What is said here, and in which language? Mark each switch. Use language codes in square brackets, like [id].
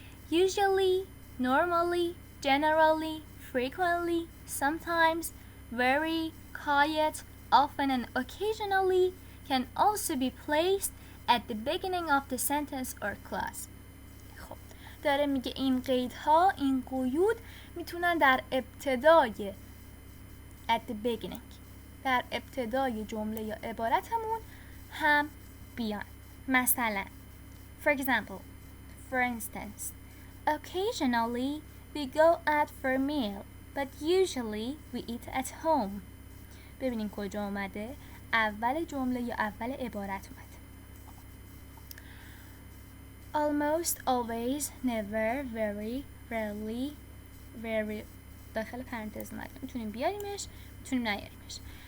[en] Usually, normally, generally, frequently, sometimes, very, quiet, often and occasionally can also be placed at the beginning of the sentence or clause. [fa] خب داره میگه این قیدها، این قیود میتونن در ابتدای [en] at the beginning [fa] در ابتدای جمله یا عبارتمون هم بیان. [en] مثلا for example, for instance, occasionally we go out for a meal, but usually we eat at home. [fa] ببینین کجا اومده؟ اول جمله یا اول عبارت اومده. [en] Almost always, never, very, rarely, very [fa] داخل پرانتز اومده. میتونیم بیاریمش، میتونیم نیاریمش.